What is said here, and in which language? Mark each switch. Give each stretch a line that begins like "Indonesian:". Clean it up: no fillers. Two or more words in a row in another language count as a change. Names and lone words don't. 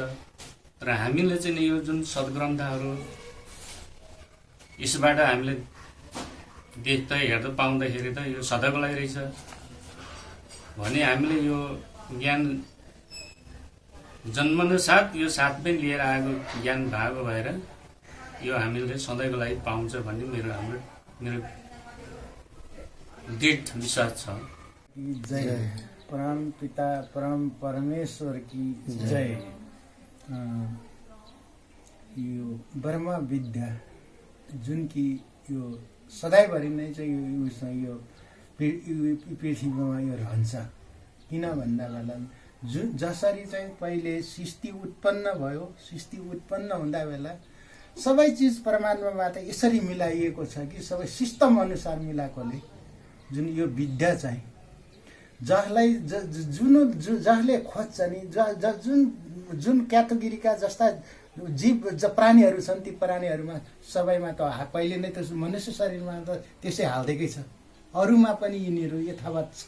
Nepali: र हामीले चाहिँ यो जुन सद्ग्रन्थहरू यसबाट हामीले देख्दा हेर्दा पाउँदाखेरि त यो सदाको लागि रहेछ भने हामीले यो ज्ञान जन्मनु साथ यो साथमै लिएर आएको ज्ञान भएको भएर यो हामीले सधैँको लागि पाउँछ भन्ने मेरो दृढ विश्वास छ।
Hindi: जय परम पिता परम परमेश्वर की जय।
Nepali: यो ब्रह्म विद्या जुन कि यो सधैँभरि नै चाहिँ यो पृथ्वीमा यो रहन्छ। किन भन्दा बेला जसरी चाहिँ पहिले सृष्टि उत्पन्न भयो, सृष्टि उत्पन्न हुँदा बेला सबै चिज परमात्माबाट यसरी मिलाइएको छ कि सबै सिस्टम अनुसार मिलाएकोले जुन यो विद्या चाहिँ जसलाई जसले खोज्छ नि जुन क्याटेगोरीका जस्ता जीव प्राणीहरू छन्, ती प्राणीहरूमा सबैमा त पहिले नै त मनुष्य शरीरमा त त्यसै हाल्दैकै छ, अरूमा पनि यिनीहरू यथावत छ।